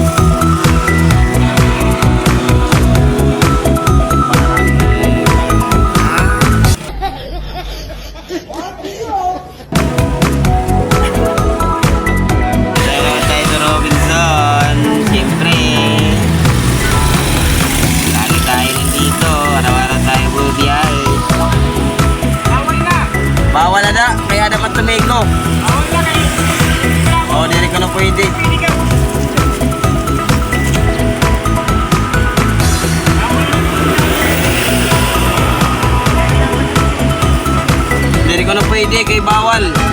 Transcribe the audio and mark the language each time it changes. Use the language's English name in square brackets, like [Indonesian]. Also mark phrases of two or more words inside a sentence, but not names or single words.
[Filipino] Robinson, siyempre lagi tayo nandito, araw-araw tayo bubiyahe. Bawal na kaya naman tumiko. [Waray] Oh, diri ko na pwede. Diri ko na pwede, kay bawal.